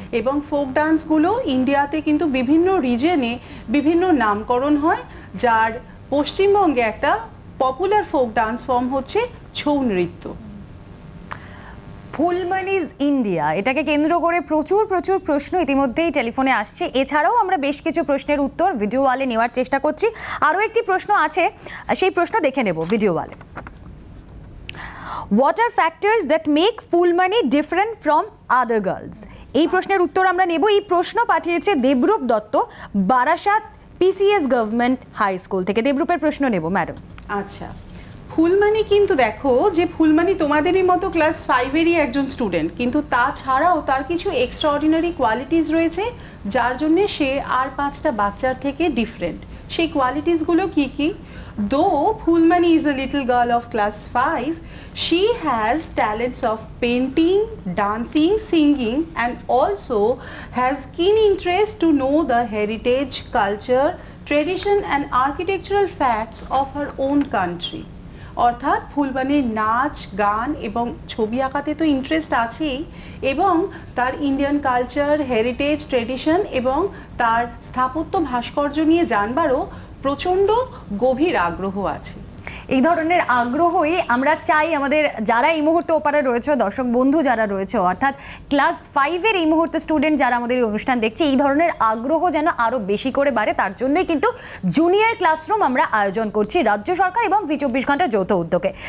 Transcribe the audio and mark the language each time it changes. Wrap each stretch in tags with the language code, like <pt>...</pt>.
<bn>এবং ফোক ডান্সগুলো ইন্ডিয়াতে কিন্তু বিভিন্ন রিজনে বিভিন্ন নামকরণ হয়, যার পশ্চিমবঙ্গে একটা পপুলার ফোক ডান্স ফর্ম হচ্ছে ছৌ নৃত্য। ফুলমণিজ ইন্ডিয়া, এটাকে কেন্দ্র করে প্রচুর প্রশ্ন ইতিমধ্যেই টেলিফোনে আসছে। এছাড়াও আমরা বেশ কিছু প্রশ্নের উত্তর ভিডিও ওয়ালে নেওয়ার চেষ্টা করছি। আরও একটি প্রশ্ন আছে, সেই প্রশ্ন দেখে নেব ভিডিও ওয়ালে।</bn> <en>What are factors that make Fulmani different from other girls?</en> <bn>এই প্রশ্নের উত্তর আমরা নেব। এই প্রশ্ন পাঠিয়েছে Debrup Dutta, Barasat PCS government high school থেকে। দেবরূপের প্রশ্ন নেব ম্যাডাম। আচ্ছা, ফুলমানি কিন্তু দেখো যে ফুলমানি তোমাদেরই মতো ক্লাস 5-এরই একজন স্টুডেন্ট, কিন্তু তাছাড়াও তার কিছু এক্সট্রাঅর্ডিনারি কোয়ালিটিস রয়েছে যার জন্যে সে আর 5টা বাচ্চার থেকে ডিফারেন্ট। সেই কোয়ালিটিসগুলো কি কি?</bn> <en>Though Phulmani is a little girl of class 5, she has talents of painting, dancing, singing, and also has keen interest to know the heritage, culture, tradition and architectural facts of her own country.</en> <bn>অর্থাৎ ফুলবানির নাচ, গান এবং ছবি আঁকাতে তো interest আছেই, এবং তার ইন্ডিয়ান কালচার, হেরিটেজ, ট্রেডিশন এবং তার স্থাপত্য ভাস্কর্য নিয়ে জানবারও প্রচণ্ড গভীর আগ্রহ আছে। এই ধরনের আগ্রহই আমরা চাই আমাদের যারা এই মুহূর্তে ওপারে রয়েছে, দর্শক বন্ধু যারা রয়েছে, অর্থাৎ ক্লাস 5-এর এই মুহূর্তে স্টুডেন্ট যারা আমাদের এই অনুষ্ঠান দেখছে, এই ধরনের আগ্রহ যেন আরও বেশি করে বাড়ে, তার জন্যই কিন্তু জুনিয়র ক্লাসরুম আমরা আয়োজন করছি রাজ্য সরকার এবং জি 24 ঘন্টার যৌথ উদ্যোগে।</bn>